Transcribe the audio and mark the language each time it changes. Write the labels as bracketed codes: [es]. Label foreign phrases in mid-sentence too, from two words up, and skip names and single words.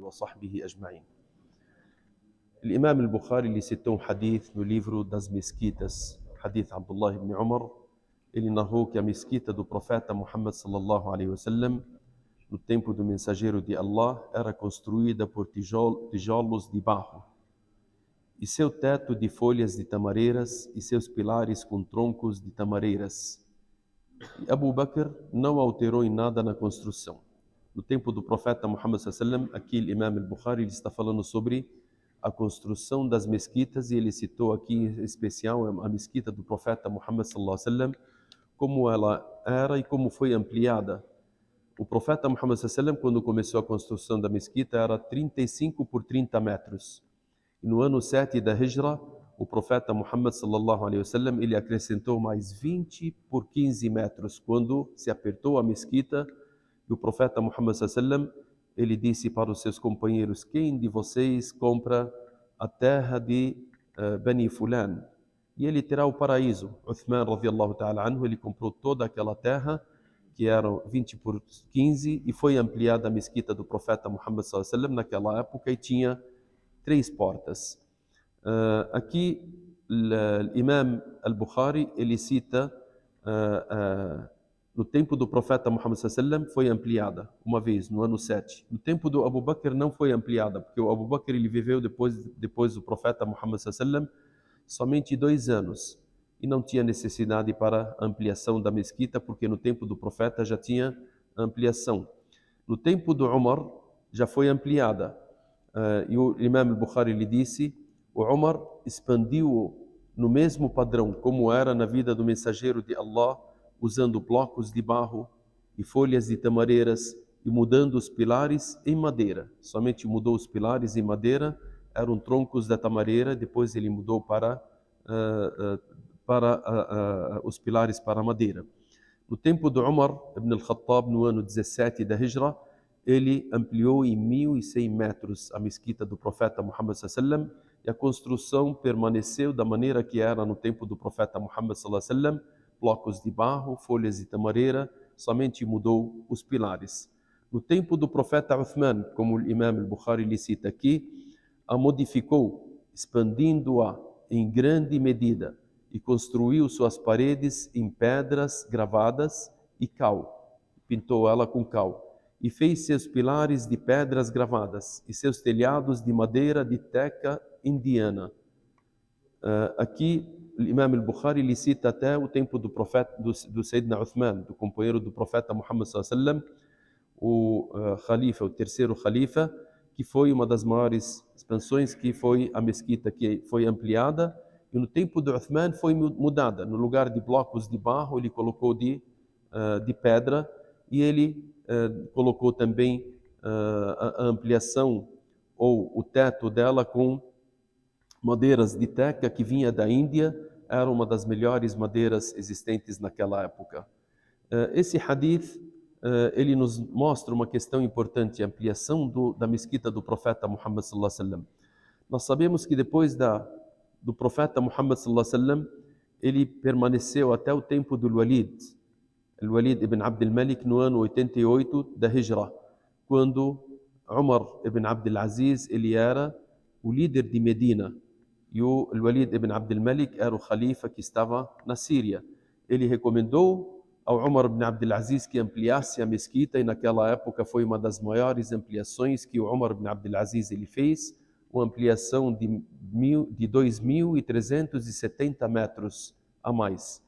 [ar] وصحبه أجمعين. الإمام البخاري [pt] lhe citou hadith no livro das mesquitas, hadith Abdullah ibn Umar. Ele narrou que a mesquita do profeta Muhammad [ar] صلى الله عليه وسلم, [pt] no tempo do mensageiro de Allah, era construída por tijolos de barro, e seu teto de folhas de tamareiras e seus pilares com troncos de tamareiras. E Abu Bakr não alterou em nada na construção. No tempo do profeta Muhammad [ar] صلى الله عليه وسلم, [pt] aqui o Imam al-Bukhari está falando sobre a construção das mesquitas, e ele citou aqui em especial a mesquita do profeta Muhammad [ar] صلى الله عليه وسلم, [pt] como ela era e como foi ampliada. O profeta Muhammad [ar] صلى الله عليه وسلم, [pt] quando começou a construção da mesquita, era 35 por 30 metros. E no ano 7 da Hijra, o profeta Muhammad [ar] صلى الله عليه وسلم, [pt] ele acrescentou mais 20 por 15 metros, quando se apertou a mesquita. E o profeta Muhammad [ar] صلى الله عليه وسلم, [pt] ele disse para os seus companheiros: quem de vocês compra a terra de Bani Fulan? E ele terá o paraíso. Uthman [ar] رضي الله تعالى عنه, [pt] ele comprou toda aquela terra, que eram 20 por 15, e foi ampliada a mesquita do profeta Muhammad [ar] صلى الله عليه وسلم [pt] naquela época, e tinha 3 portas. Aqui o Imam al-Bukhari, ele cita no tempo do profeta Muhammad [ar] صلى الله عليه وسلم [pt] foi ampliada uma vez, no ano 7. No tempo do Abu Bakr não foi ampliada, porque o Abu Bakr ele viveu depois do profeta Muhammad [ar] صلى الله عليه وسلم [pt] somente 2 anos, e não tinha necessidade para ampliação da mesquita, porque no tempo do profeta já tinha ampliação. No tempo do Umar já foi ampliada, e o Imam al-Bukhari lhe disse: o Umar expandiu no mesmo padrão como era na vida do mensageiro de Allah, usando blocos de barro e folhas de tamareiras, e mudando os pilares em madeira. Somente mudou os pilares em madeira, eram troncos da tamareira. Depois ele mudou para os pilares para madeira. No tempo do Umar ibn al-Khattab, no ano 17 da Hijra, ele ampliou em 1.100 metros a mesquita do profeta Muhammad [ar] صلى الله عليه وسلم, [pt] e a construção permaneceu da maneira que era no tempo do profeta Muhammad [ar] صلى الله عليه وسلم: [pt] blocos de barro, folhas de tamareira, somente mudou os pilares. No tempo do profeta Uthman, como o Imam al-Bukhari lhe cita aqui, a modificou, expandindo-a em grande medida, e construiu suas paredes em pedras gravadas e cal, pintou ela com cal, e fez seus pilares de pedras gravadas e seus telhados de madeira de teca indiana. Aqui o Imam al-Bukhari lhe cita até o tempo do profeta, do Sayyidina Uthman, do companheiro do profeta Muhammad [ar] صلى الله عليه وسلم, [pt] o Khalifa, o terceiro Khalifa, que foi uma das maiores expansões, que foi a mesquita que foi ampliada. E no tempo de Uthman foi mudada. No lugar de blocos de barro, ele colocou de pedra, e ele colocou também a ampliação, ou o teto dela, com madeiras de teca que vinha da Índia. Era uma das melhores madeiras existentes naquela época. Esse hadith, ele nos mostra uma questão importante: a ampliação da mesquita do profeta Muhammad [ar] صلى الله عليه وسلم. [pt] Nós sabemos que depois do profeta Muhammad [ar] صلى الله عليه وسلم, [pt] ele permaneceu até o tempo do Walid ibn Abd al-Malik, no ano 88 da Hijra, quando Umar ibn Abd al-Aziz, ele era o líder de Medina, e o Walid ibn Abd al-Malik era o Khalifa que estava na Síria. Ele recomendou ao Umar ibn Abd al-Aziz que ampliasse a mesquita, e naquela época foi uma das maiores ampliações que o Umar ibn Abd al-Aziz ele fez, uma ampliação de 2.370 metros a mais.